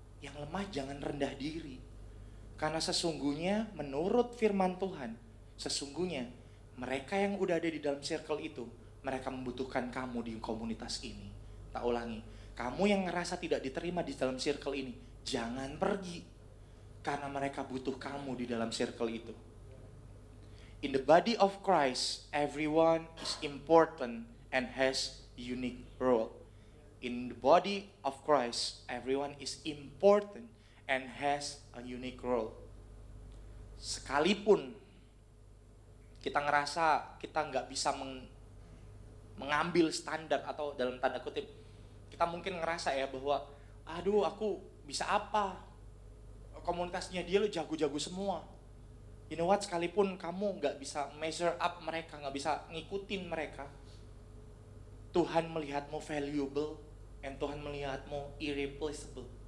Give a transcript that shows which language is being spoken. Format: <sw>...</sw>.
<id>Yang lemah jangan rendah diri. Karena sesungguhnya menurut firman Tuhan, sesungguhnya mereka yang udah ada di dalam circle itu, mereka membutuhkan kamu di komunitas ini. Tak ulangi, kamu yang ngerasa tidak diterima di dalam circle ini, jangan pergi. Karena mereka butuh kamu di dalam circle itu.</id> <en>In the body of Christ, everyone is important and has unique role. In the body of Christ, everyone is important and has a unique role.</en> <id>Sekalipun kita ngerasa kita nggak bisa mengambil standar atau dalam tanda kutip, kita mungkin ngerasa ya bahwa, aduh aku bisa apa? Komunitasnya dia lo jago-jago semua.</id> <en>You know what,</en> <id>sekalipun kamu nggak bisa</id> <en>measure up</en> <id>mereka, nggak bisa ngikutin mereka, Tuhan melihatmu valuable, and Tuhan melihatmu irreplaceable.</id>